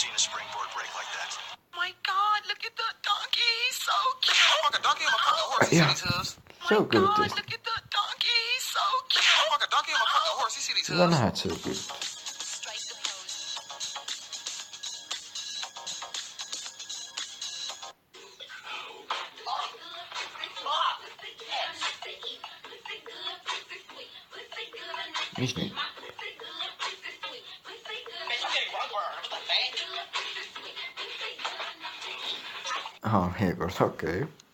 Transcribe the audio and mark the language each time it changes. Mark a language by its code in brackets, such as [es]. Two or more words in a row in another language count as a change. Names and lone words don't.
[en] Yeah, so good. [et] Seda näed [en] so good. [et] Mis nüüd? Aha, veel kord, okei.